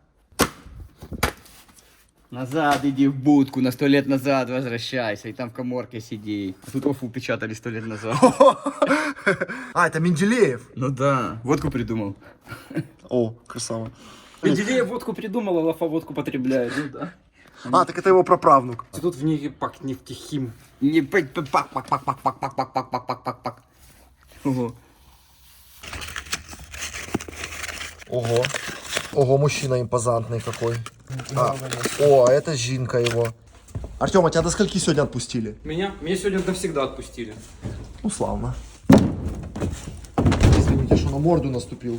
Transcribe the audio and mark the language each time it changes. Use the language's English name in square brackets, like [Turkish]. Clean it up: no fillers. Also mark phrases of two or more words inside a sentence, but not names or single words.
[Russian] Назад иди в будку, на 100 лет назад возвращайся, и там в каморке сиди. А тут Офу печатали 100 лет назад. А, это Менделеев. Ну да. Водку придумал. О, красава. Менделеев водку придумал, а Лафа водку потребляет. Ну да. А, так это его праправнук. Тут в ней пак нефтехим. Не пак-пак-пак-пак-пак-пак-пак-пак-пак-пак. Ого. Ого. Ого, мужчина импозантный какой. О, а это Жинка его. Артем, а тебя до скольки сегодня отпустили? Меня сегодня навсегда отпустили. Ну, славно. Извините, что на морду наступил.